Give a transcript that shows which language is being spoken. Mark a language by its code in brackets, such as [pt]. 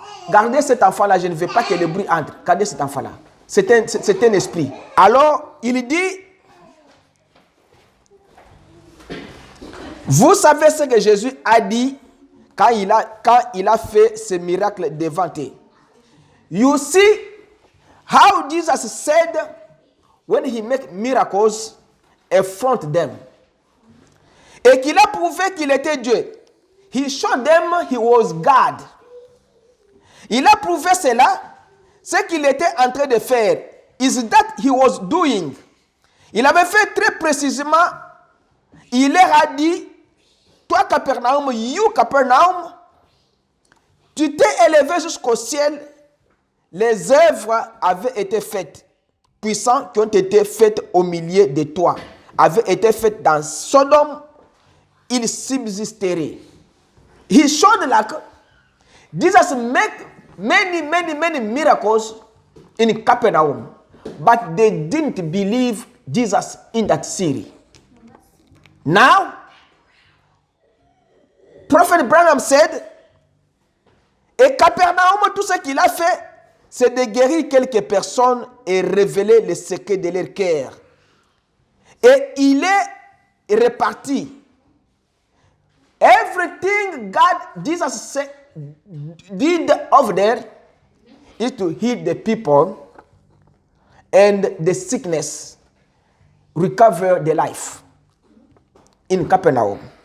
[fr] Gardez cet enfant-là, je ne veux pas que le bruit entre. Gardez cet enfant-là. C'est un esprit. Alors, il dit, Vous savez ce que Jésus a dit quand il a fait ce miracle devant eux. [en] You see how Jesus said when he make miracles in front of them. [fr] Et qu'il a prouvé qu'il était Dieu. [en] He showed them he was God. [fr] Il a prouvé cela. Ce qu'il était en train de faire [en] is that he was doing. [fr] Il avait fait très précisément. Il leur a dit, toi Capernaum, [en] you Capernaum, [fr] tu t'es élevé jusqu'au ciel. Les œuvres avaient été faites, puissantes qui ont été faites au milieu de toi, avaient été faites dans Sodome, il subsisterait. [en] He showed like Jesus make many miracles in Capernaum, but they didn't believe Jesus in that city. Now, Prophet Branham said, [fr] et Capernaum, tout ce qu'il a fait, c'est de guérir quelques personnes et révéler les secrets de leur cœur. Et il est reparti. [en] Everything Jesus did over there is to heal the people and the sickness, recover the life in Capernaum.